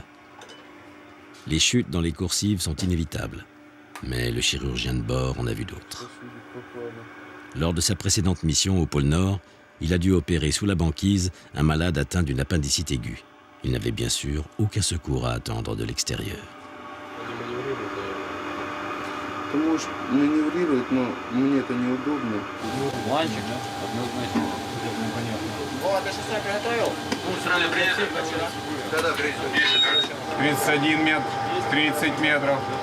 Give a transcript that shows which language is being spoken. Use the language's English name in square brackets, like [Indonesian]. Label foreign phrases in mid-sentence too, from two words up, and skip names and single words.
[French] Les chutes dans les coursives sont inévitables, mais le chirurgien de bord en a vu d'autres. Lors de sa précédente mission au pôle Nord, il a dû opérer sous la banquise un malade atteint d'une appendicite aiguë. Il n'avait bien sûr aucun secours à attendre de l'extérieur. [Russian] Ты можешь маневрировать, но мне это неудобно. Планчик, да? Однозначно. Непонятно. Вова, ты шестой приготовил? Сразу прицеп. Когда прицеп? 31 метр, 30 метров.